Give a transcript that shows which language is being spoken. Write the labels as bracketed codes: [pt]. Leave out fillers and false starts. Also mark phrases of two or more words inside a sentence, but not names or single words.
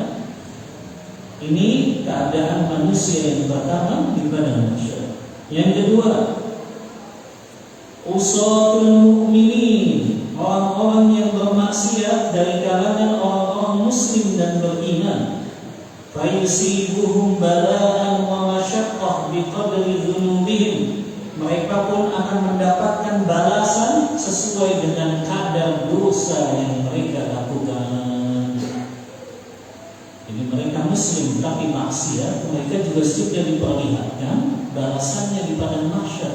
[id] Ini keadaan manusia yang pertama di padang mahsyar. Yang kedua, [ar] عصاة المؤمنين, [id] orang-orang yang bermaksiat dari kalangan orang-orang muslim dan beriman. [ar] فيصيبهم بلاء ومشقة بقدر ذنوبهم, [id] mereka pun akan mendapatkan balasan sesuai dengan kadar dosa yang mereka lakukan. Jadi mereka muslim tapi maksiat, mereka juga sudah diperlihatkan balasannya di padang mahsyar.